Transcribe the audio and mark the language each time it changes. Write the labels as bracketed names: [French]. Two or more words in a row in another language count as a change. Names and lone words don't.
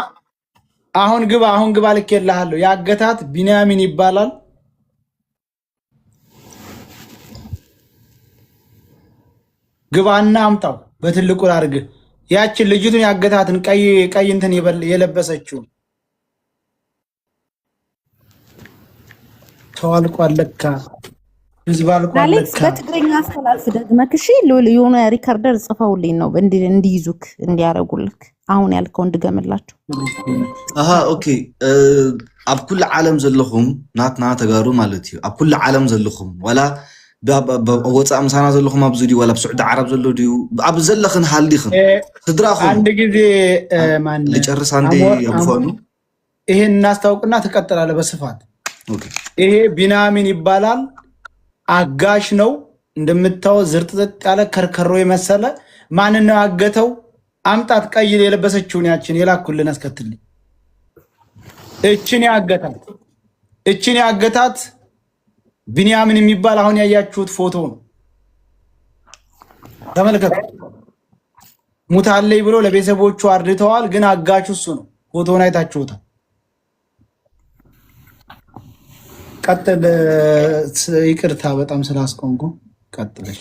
[Amharic] አሁን ግባ ልኬልሃለሁ። ያገታት ቢንያሚን ይባላል። ግባና አምጣው በትልቁ አድርግ። ያችን ልጅቱን ያገታትን ቀይ እንትን የለበሰችው ተዋልቋል ለካ ህዝብ አልቋል ለካ። በትግረኛ አስተላልፍ ደግመህ እሺ። የሆነ ሪከርደር ጽፈውልኝ ነው እንዲይዙክ እንዲያረጉልክ አሁን ያልከው እንድገምላችሁ። [Tigrinya] ኦኬ ኣብ ኩሉ ዓለም ዘለኹም ናትና ተጋሩ ማለት እዩ። ኣብ ኩሉ ዓለም ዘለኹም ዋላ ወፃእ ምሳና ዘለኹም ኣብዚ ድዩ ዋላ ብስዑዲ ዓረብ ዘሎ ድዩ ኣብ ዘለኽን ሃልዲኽን ስድራኹም [Amharic] አንድ ጊዜ ማን ልጨርስ አንዴ ያምኾኑ ይሄን እናስታውቅና ትቀጥላለህ በስፋት። ይሄ ቢንያሚን ይባላል። አጋሽ ነው እንደምታው ዝርጥጥ ያለ ከርከሮ የመሰለ ማን ነው ያገተው? አምጣት ቀይ የለበሰችውን ያችን የላኩልን አስከትልኝ። እችን ያገታት ቢንያሚን የሚባል አሁን ያያችሁት ፎቶ ነው። ተመልከቱ። ሙታለይ ብሎ ለቤተሰቦቹ አርድተዋል፣ ግን አጋቹ እሱ ነው። ፎቶውን አይታችሁታል። ቀጥል። ይቅርታ በጣም ስላስቆንኩ ቀጥለሽ።